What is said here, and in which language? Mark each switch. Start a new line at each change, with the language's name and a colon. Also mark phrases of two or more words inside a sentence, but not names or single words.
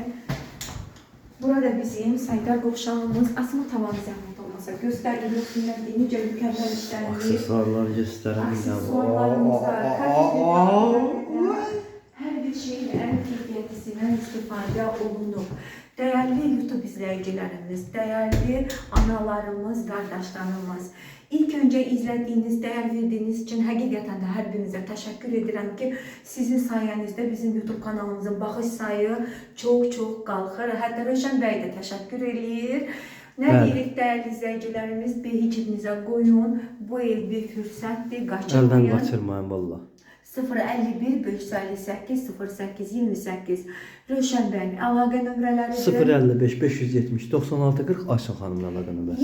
Azerbaijani: Burada bizim səhər qovşağımız, asma tavanı zəhmət olmasa göstərilir, necə mükəmməl işlərimiz. Aksesuarlar göstərəm. Aksesuarlarımız var. Hər bir şeyin ən keyfiyyətisindən istifadə olunur.
Turkish: Değerli YouTube izleyicilerimiz, değerli analarımız, kardeşlerimiz. İlk önce izlediğiniz, değer verdiğiniz için hakikaten de her birinize teşekkür ederim ki sizin sayenizde bizim YouTube kanalımızın bağış sayı çok qalxır.
Azerbaijani: Hatta Rövşən bəy də təşəkkür eləyir. Nə deyirik
Turkish: değerli izleyicilerimiz,
Azerbaijani: bir hicibinizə qoyun. Bu ev bir fürsətdir, qaçırmayın. Əldən qaçırmayın valla. 051 558 08 28 Rövşən bəyin əlaqə nömrələridir. 055 570 96 40 Ayşə xanımla əlaqə nömrəsi.